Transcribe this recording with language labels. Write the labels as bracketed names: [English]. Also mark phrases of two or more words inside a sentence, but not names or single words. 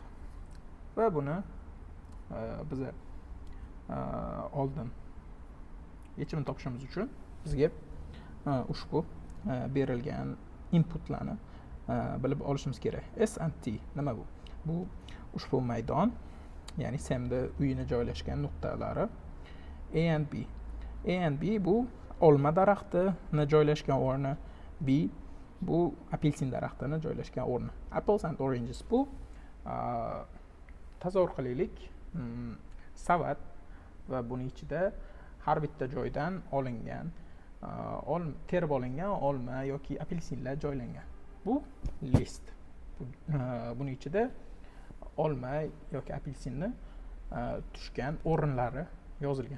[Uzbek] Va buni biza oldin yechimini topishimiz uchun bizga ushbu berilgan inputlarni bilib olishimiz kerak. [English] S and T [Uzbek] nima bu? Bu ushbu maydon, ya'ni Sam's uyini joylashgan nuqtalari. [English] A and B. A and B [Uzbek] bu olma daraxtini joylashgan o'rni, B bu apelsin daraxtini joylashgan o'rni. [English] Apples and oranges [Uzbek] bu tasavvur qilaylik, savat va buni ichida har bitta joydan olingan terib olingan olma yoki apelsinlar joylangan. Bu list. Buni ichida olma yoki apelsinni tushgan o'rinlari yozilgan.